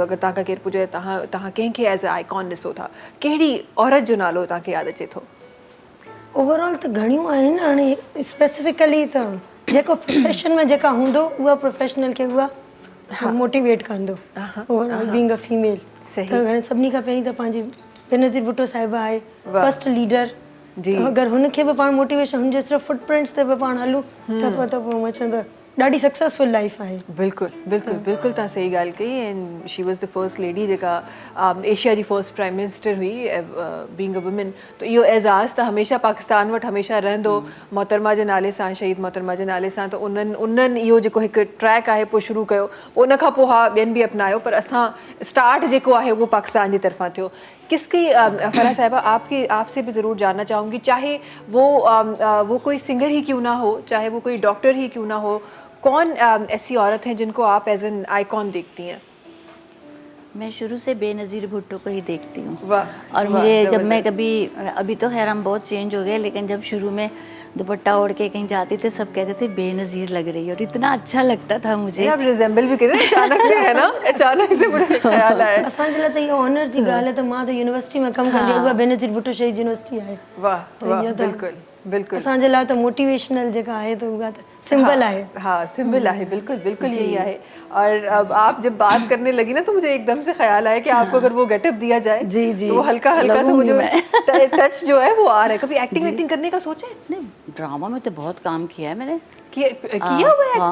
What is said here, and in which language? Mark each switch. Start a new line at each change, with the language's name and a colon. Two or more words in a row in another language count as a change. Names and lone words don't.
Sindhi: अगरि तव्हां खां केरु पुछे तव्हां कंहिंखे
English: as a icon
Sindhi: ॾिसो था, कहिड़ी औरत जो नालो तव्हांखे यादि अचे थो? ओवरऑल त घणियूं आहिनि, हाणे स्पेसिफिकली त जेको प्रोफेशन में जेका हूंदो उहा प्रोफेशनल खे उहा मोटिवेट कंदो,
English: overall being a female.
Sindhi: त हाणे सभिनी खां पहिरीं त पंहिंजी बेनज़ीर भुट्टो साहिबा आहे,
English: first leader.
Sindhi: अगरि हुनखे बि पाण मोटिवेशन, हुनजे सिर्फ़ु फुटप्रिंट्स ते बि पाण हलूं त पोइ मां चवंदा ॾाढी सक्सेसफुल लाइफ आहे। बिल्कुलु बिल्कुलु बिल्कुलु, तव्हां सही ॻाल्हि कई।
English: And she was the first lady
Sindhi: जेका एशिया जी
English: first prime minister हुई, being a woman.
Sindhi: त इहो एज़ाज़ त हमेशह पाकिस्तान वटि हमेशह रहंदो मोहतरमा जे नाले सां, शहीद मोहतरमा जे नाले सां। त उन्हनि इहो जेको हिकु ट्रैक आहे पोइ शुरू कयो, पोइ उन खां पोइ ॿियनि बि अपनायो, पर असां स्टार्ट जेको आहे उहो पाकिस्तान जी तरफ़ां थियो।
Urdu: کسکی فرح صاحبہ، آپسے بھی ضرور جاننا چاہونگی، چاہے وہ کوئی سنگر ہی کیوں نہ ہو، چاہے وہ کوئی ڈاکٹر ہی کیوں نہ ہو، کون ایسی عورت ہیں جنکو آپ
English: as an icon
Urdu: دیکھتی ہیں? میں شروع سے بینظیر بھٹو کو ہی دیکھتی ہوں. वाह, اور مجھے جب میں کبھی، ابھی تو خیر ہم بہت چینج ہو گئے، لیکن جب شروع میں دوپٹہ اوڑھ کے کہیں جاتی تھے، سب کہتے تھے بینظیر لگ رہی ہے، اور اتنا اچھا لگتا تھا مجھے. آپ ریزمبل بھی کہتے ہیں، اچانک سے ہے نا، اچانک سے مجھے خیال آیا.
Sindhi: असांजे लाइ त इहो ऑनर जी ॻाल्हि आहे त मां त यूनिवर्सिटी में कमु कंदी आहियां, उहा बेनज़ीर भुट्टो शहीद यूनिवर्सिटी आहे। वाह वाह, इहो त बिल्कुल बिल्कुल। असांजे लाइ त मोटिवेशनल जेका आहे त उहा त सिंबल आहे।
Urdu: ہاں سمبل ہے، بالکل بالکل یہی ہے۔ اور اب آپ جب بات کرنے لگی نا تو مجھے ایکدم سے خیال آیا کہ آپکو اگر وہ گیٹاپ دیا جائے جی، جی, تو وہ ہلکا ہلکا سا लगूंगी मुझे मैं। ٹچ جو ہے وہ آ رہا ہے. کبھی ایکٹنگ کرنے کا سوچا ہے? نہیں، ڈرامہ میں تو بہت کام کیا ہے میں نے. کیا ہوا ہے